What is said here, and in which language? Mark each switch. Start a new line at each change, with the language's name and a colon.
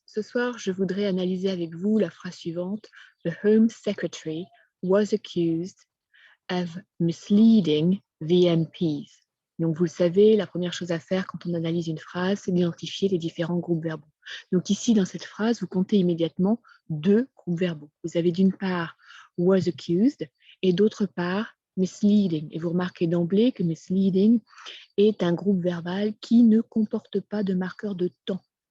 French: Ce soir, je voudrais analyser avec vous la phrase suivante.
English: The Home Secretary was accused of misleading the MPs.
French: Donc, vous le savez, la première chose à faire quand on analyse une phrase, c'est d'identifier les différents groupes verbaux. Donc ici, dans cette phrase, vous comptez immédiatement deux groupes verbaux. Vous avez d'une part
English: was accused
French: et d'autre part misleading. Et vous remarquez d'emblée que misleading est un groupe verbal qui ne comporte pas de marqueur de temps.